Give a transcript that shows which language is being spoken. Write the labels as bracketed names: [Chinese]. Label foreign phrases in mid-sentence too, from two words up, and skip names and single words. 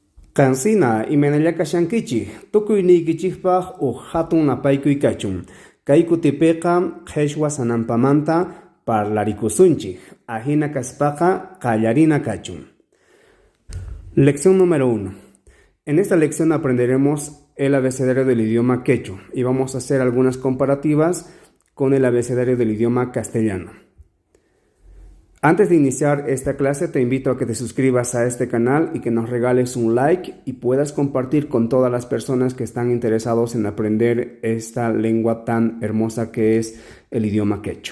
[Quechua] Kansina imanallaka shankichik tukuynikichikpaq hatun napaykuy kachun. Kay kutipiqa qhechwa sanampamanta parlarikunchik. Ahina kaspaqa qallarina kachun. [Spanish] Lección número 1. En esta lección aprenderemos el abecedario del idioma quechua y vamos a hacer algunas comparativas con el abecedario del idioma castellano. Antes de iniciar esta clase te invito a que te suscribas a este canal y que nos regales un like y puedas compartir con todas las personas que están interesados en aprender esta lengua tan hermosa que es el idioma quechua.